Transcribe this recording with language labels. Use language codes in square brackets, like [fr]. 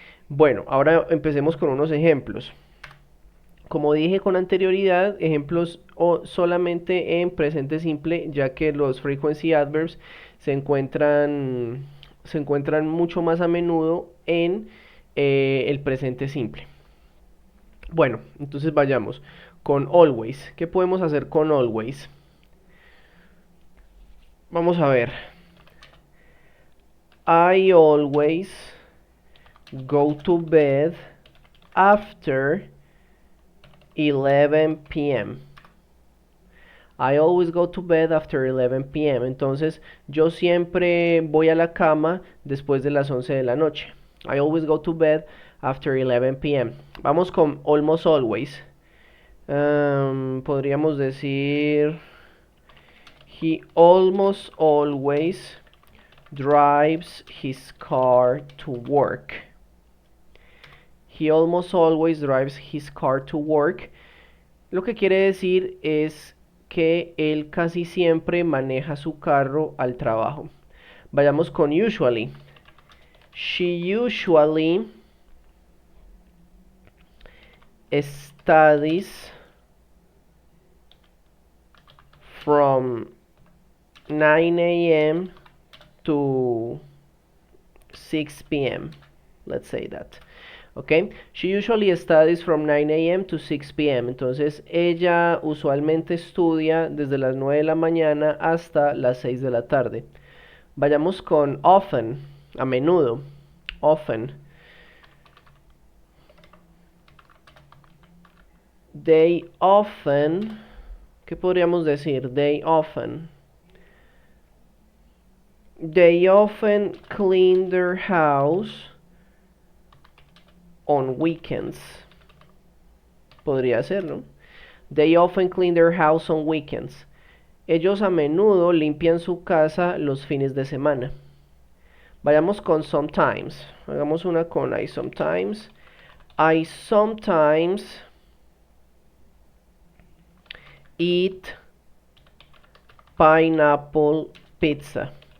[es] Bueno, ahora empecemos con unos ejemplos. Como dije con anterioridad, ejemplos solamente en presente simple, ya que los frequency adverbs se encuentran, se encuentran mucho más a menudo en el presente simple. Bueno, entonces vayamos con always. ¿Qué podemos hacer con always? Vamos a ver. [en] I always go to bed after 11 p.m. I always go to bed after 11 p.m. [es] Entonces, yo siempre voy a la cama después de las 11 de la noche. [en] I always go to bed after 11 p.m. [es] Vamos con [en] almost always. [es] Podríamos decir, [en] he almost always drives his car to work. He almost always drives his car to work. [es] Lo que quiere decir es que él casi siempre maneja su carro al trabajo. Vayamos con usually. [en] She usually studies from 9 a.m. to 6 p.m. Let's say that. Okay, she usually studies from 9 a.m. to 6 p.m. [es] Entonces ella usualmente estudia desde las 9 de la mañana hasta las 6 de la tarde. Vayamos con often, a menudo. Often. [en] They often. [es] ¿Qué podríamos decir? [en] They often. They often clean their house on weekends. [es] Podría ser, ¿no? [en] They often clean their house on weekends. [es] Ellos a menudo limpian su casa los fines de semana. Vayamos con sometimes. Hagamos una con I sometimes. [en] I sometimes eat pineapple pizza.